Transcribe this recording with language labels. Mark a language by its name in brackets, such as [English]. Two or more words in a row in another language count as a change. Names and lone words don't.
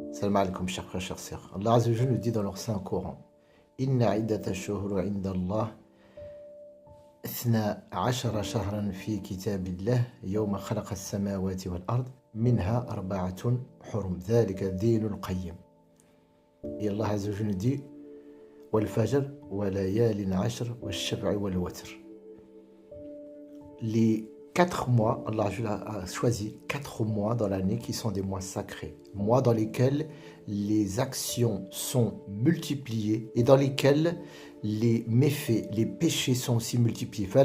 [Arabic] سلام عليكم, [French] chers frères, chers sœurs. [Arabic] الله عز وجل [French] nous dit dans leur saint Coran: [Arabic] إن عدة الشهور عند الله 12 شهرا في كتاب الله يوم خلق السماوات والأرض منها أربعة حرم ذلك الدين القيم. [French] Et [Arabic] الله عز وجل [French] nous dit: [Arabic] والفجر وليال عشر والشفع والوتر. [French] Les 4 mois, Allah a choisi 4 mois dans l'année qui sont des mois sacrés, mois dans lesquels les actions sont multipliées et dans lesquels les méfaits, les péchés sont aussi multipliés.